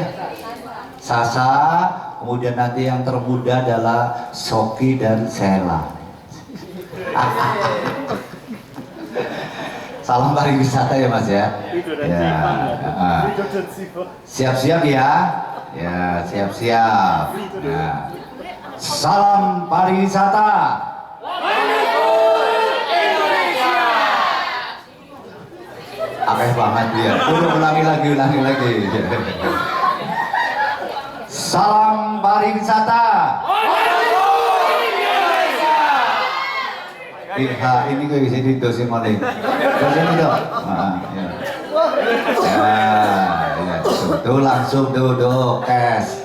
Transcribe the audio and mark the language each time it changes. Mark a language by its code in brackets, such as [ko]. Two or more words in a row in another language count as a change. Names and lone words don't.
[id] Sasa, kemudian nanti yang termuda adalah Soki dan Sela. Salam pariwisata ya Mas ya. Ya. Siap-siap ya. Ya, siap-siap. Ya. Salam pariwisata. [jv] Akeh banget [id] dia. Ulangi lagi. Salam pariwisata. Ini gue bisa didosi maling. Dosi ini dong. Ya, tuh langsung tuh cash.